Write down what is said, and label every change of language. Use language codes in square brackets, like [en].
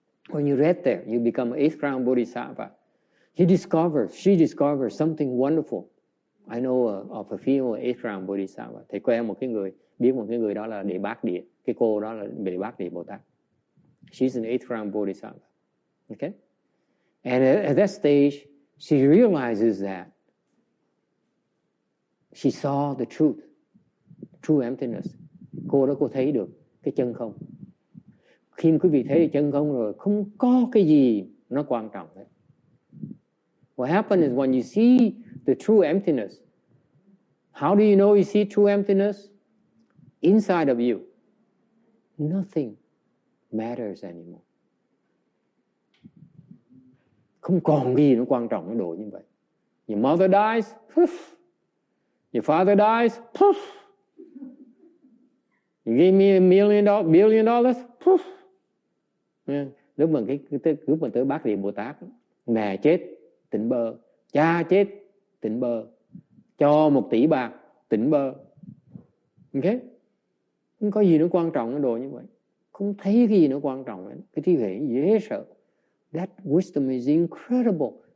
[en] When you read there, you become an eighth ground bodhisattva. She discovers something wonderful. I know of a female eighth ground bodhisattva. [vi] Thầy quen một cái người, biết một cái người đó là Đệ Bát Địa. Cái cô đó là Đệ Bát Địa Bồ Tát. [en] She's an eighth ground bodhisattva. Okay? And at that stage, she realizes that she saw the truth, true emptiness. [vi] Cô đó cô thấy được cái chân không. Khi quý vị thấy được chân không rồi, không có cái gì nó quan trọng hết. [en] What happens is when you see the true emptiness, how do you know you see true emptiness? Inside of you, nothing matters anymore. [vi] Không còn gì nó quan trọng cái đồ như vậy. [en] Your mother dies, poof. Your father dies, poof. You give me $1 billion, poof. [vi] Lúc mà tới Bát Địa Bồ Tát, mẹ chết, tỉnh bơ. Cha chết, tỉnh bơ. Cho 1 tỷ bạc, tỉnh bơ. Ok? Không có gì nó quan trọng cái đồ như vậy. Không thấy cái gì nó quan trọng. Cái thi thể dễ sợ. [en] That wisdom is incredible.